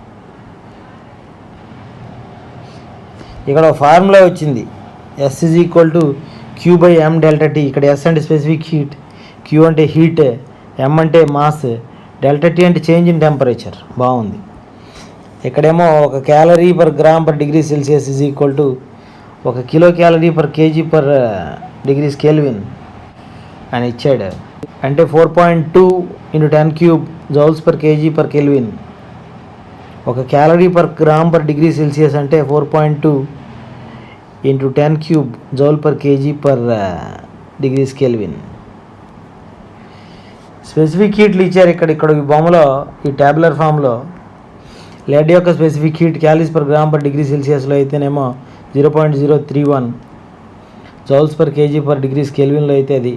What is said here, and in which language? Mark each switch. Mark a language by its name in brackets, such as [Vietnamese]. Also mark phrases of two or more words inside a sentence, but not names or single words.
[Telugu] ఇక్కడ ఫార్ములా వచ్చింది. S = Q/m ΔT. ఇక్కడ S అంటే [English] specific heat, [Telugu] Q అంటే హీట్, M అంటే మాస్, ΔT అంటే [English] change in temperature. [Telugu] బాగుంది. [English] ఇక్కడేమో 1 calorie per gram per degree Celsius = 1 kilocalorie per kg per degrees Kelvin [Telugu] అని ఇచ్చాడు. [English] అంటే 4.2 × 10³ joules per kg per Kelvin. 1 calorie per gram per degree Celsius అంటే 4.2 × 10³ joule per kg per degrees Kelvin. specific heats [Telugu] ఇచ్చారు ఇక్కడ ఈ బొమ్మలో. [English] ఈ tabular formlo lead యొక్క specific heat calories per gram per degree Celsiuslo అయితేనేమో 0.031 joules per kg per degrees Kelvinlo [Telugu] అయితే అది.